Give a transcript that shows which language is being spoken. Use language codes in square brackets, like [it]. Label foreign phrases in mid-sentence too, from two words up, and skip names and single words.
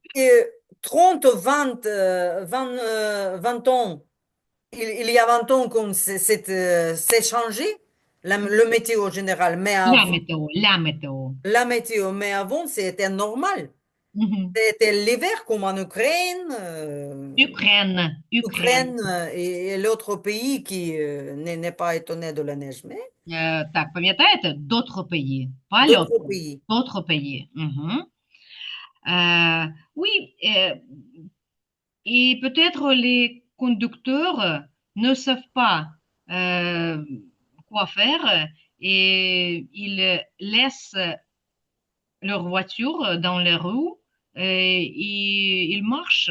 [fr] Et 30, 20, 20 ans, il y a 20 ans qu'on c'est changé, le météo en général, mais La avant, météo, la météo. la météo, mais avant, c'était normal. Mhm. C'était l'hiver comme en Ukraine. Ukraine. Ukraine et l'autre pays qui n'est pas étonné de la neige, mais [uk] Так, пам'ятаєте? [fr] D'autres pays, pas d'autres l'autre, pays. d'autres pays. Mhm. Oui, et peut-être les conducteurs ne savent pas euh, quoi faire et ils laissent leur voiture dans les rues et il marche.